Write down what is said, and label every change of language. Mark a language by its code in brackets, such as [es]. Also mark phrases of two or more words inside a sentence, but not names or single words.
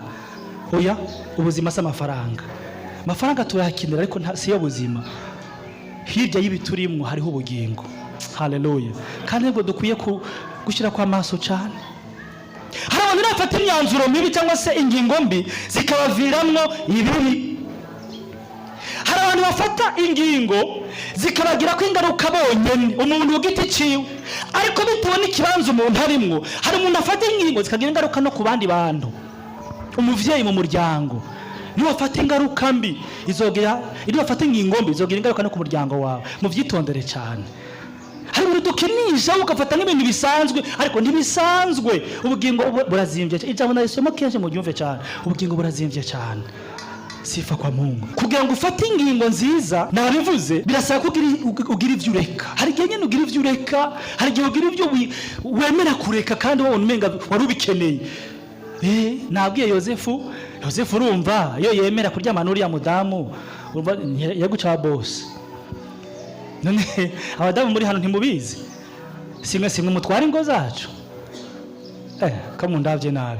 [rn] Oya, ubuzima si amafaranga. Amafaranga tuyakinira ariko si yo buzima. Hirya y'ibiturimwo hariho ubugingo. Haleluya. Kandi ngo dukwiye gushyira kwa maso cyane. Hari abantu bafata imyanzuro mibi cyangwa se ingingo mbi zikabaviramwo ibibi. Hari abantu bafata ingingo zikabagira ko ingaruka bonyene umuntu ugiti ciwe, ariko bitewe n'ikibanza umuntu harimwo. Hari umuntu afata ingingo zikagira ingaruka no ku bandi bantu. Umuvyeyi mu muryango niwe afata ingaruka mbi izogera, niwe afata ingingo mbi izogera ingaruka no ku muryango wawe. Muvyitondere cyane. Hari umuntu dukinisha ugafata n'ibintu bisanzwe ariko ntibisanzwe. Ubugingo burazimvye. Ijambo narisoma kenshi mu byumve cyane. Ubugingo burazimvye cyane. [sw] sifa kwa Mungu. [rn] Kugira ngo ufate ingingo nziza nabivuze birasaba ko ugira ivyo ureka. Hari igihe nyene ugira ivyo ureka, hari igihe ugira ivyo wemera kureka kandi wowe umenga wari ubikeneye. Nabwiye Yosefu urumva iyo yemera kuryama n'uriya mudamu urumva yaguca boss. None abadamu muri hano ntimubizi, simwe mutwara ingo zacu. Kamu ndavye nabi.